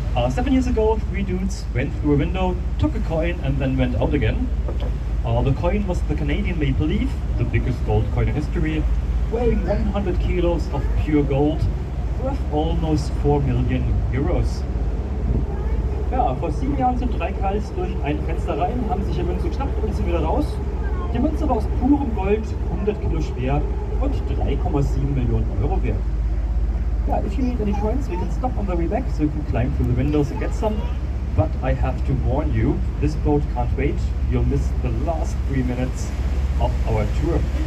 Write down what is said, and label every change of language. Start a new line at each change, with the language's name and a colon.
English: 7 years ago, 3 dudes went through a window, took a coin and then went out again. The coin was the Canadian maple leaf, the biggest gold coin in history, weighing 100 kilos of pure gold, worth almost 4 million euros.
German: Ja, vor 7 Jahren sind 3 Kerls durch ein Fenster rein, haben sich die Münze geschnappt und sind wieder raus. Die Münze war aus purem Gold, 100 Kilo schwer und 3,7 Millionen Euro wert.
English: Yeah, if you need any coins, we can stop on the way back so you can climb through the windows and get some. But I have to warn you, this boat can't wait. You'll miss the last 3 minutes of our tour.